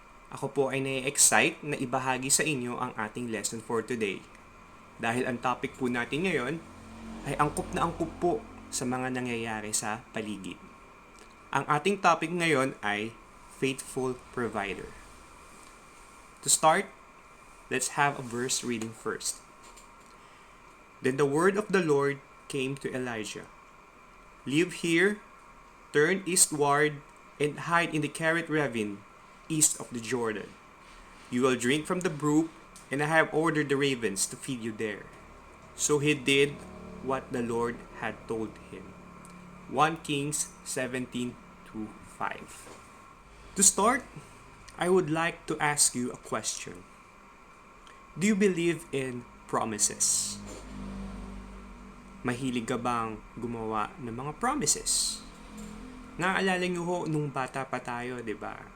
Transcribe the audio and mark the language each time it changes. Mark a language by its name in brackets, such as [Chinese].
[Filipino] Ako po ay na-excite na ibahagi sa inyo ang ating lesson [English] for today. [Filipino] Dahil ang topic po natin ngayon ay angkop na angkop po sa mga nangyayari sa paligid. Ang ating topic ngayon ay Faithful Provider. [English] To start, let's have a verse reading first. Then the word of the Lord came to Elijah. Live here, turn eastward, and hide in the Kerith ravine, east of the Jordan. You will drink from the brook, and I have ordered the ravens to feed you there. So he did what the Lord had told him. 1 Kings 17:5. To start, I would like to ask you a question. Do you believe in promises? [Filipino] Mahilig ka bang gumawa ng mga promises? Naaalala niyo ho nung bata pa tayo, 'di ba?